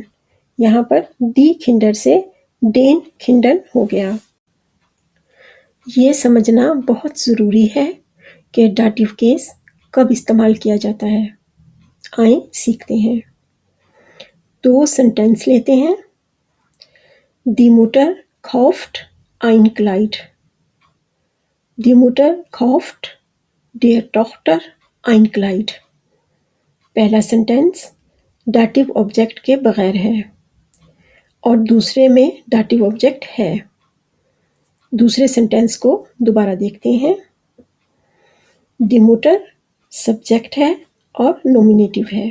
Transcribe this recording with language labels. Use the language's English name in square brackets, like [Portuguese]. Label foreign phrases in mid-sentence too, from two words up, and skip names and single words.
[Hindi] यहाँ पर [German] die Kinder [Hindi] से [German] den Kindern [Hindi] हो गया। ये समझना बहुत ज़रूरी है कि [English] dative case [Hindi] कब इस्तेमाल किया जाता है। आइए सीखते हैं। दो सेंटेंस लेते हैं। [German] Die Mutter kauft ein Kleid. Die Mutter kauft der Tochter ein Kleid. [Hindi] पहला सेंटेंस [English] dative object [Hindi] के बगैर है और दूसरे में [English] dative object [Hindi] है। दूसरे सेंटेंस को दोबारा देखते हैं। [German] die Mutter [Hindi] सब्जेक्ट है और नॉमिनेटिव है।